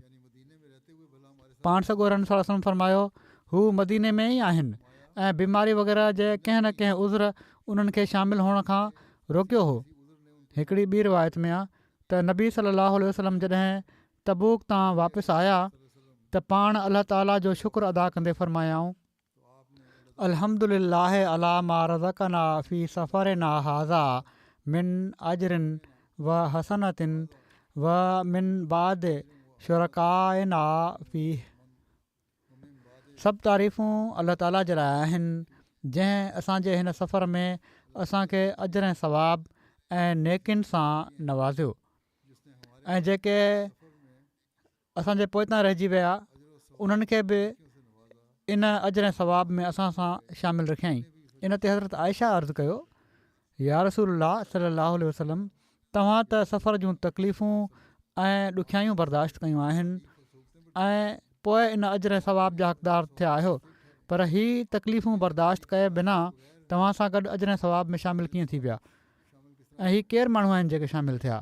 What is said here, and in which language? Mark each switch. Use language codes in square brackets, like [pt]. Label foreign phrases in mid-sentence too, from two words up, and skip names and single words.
[sd] पाण सॻोरनि सलम फरमायो हू मदीने में ई आहिनि ऐं बीमारी वग़ैरह जे कंहिं न कंहिं उज़र उन्हनि खे शामिलु हुअण खां रोकियो हो। हिकिड़ी ॿी रिवायत में आहे त नबी सलाहु वसलम जॾहिं तबूक तां वापसि आया त पाण अलाह ताला जो शुक्र अदा कंदे फरमायाऊं [ar] الحمد لله على ما رزقنا في سفرنا هذا من أجر و حسنة و من بعد شركائنا في. [sd] सभु तारीफ़ूं अलाह ताला जे लाइ आहिनि जंहिं असांजे हिन सफ़र में असांखे अजर ऐं सवाब ऐं नेकिन सां नवाज़ियो ऐं जेके असांजे पोइतां रहिजी विया उन्हनि खे बि इन अजर ऐं सवाब में असां सां शामिलु रखियईं। इन ते हज़रत आयशा अर्ज़ु कयो [ar] يا رسول الله صلى الله عليه وسلم [sd] तव्हां त सफ़र जूं तकलीफ़ूं ऐं ॾुखियायूं बर्दाश्त कयूं आहिनि ऐं पोइ इन अजर ऐं सवाब जा हक़दार थिया आहियो, पर हीअ तकलीफ़ूं बर्दाश्त कये बिना तव्हां सां गॾु अजर ऐं सवाब में शामिलु कीअं थी विया ऐं हीअ केरु माण्हू आहिनि जेके शामिलु थिया।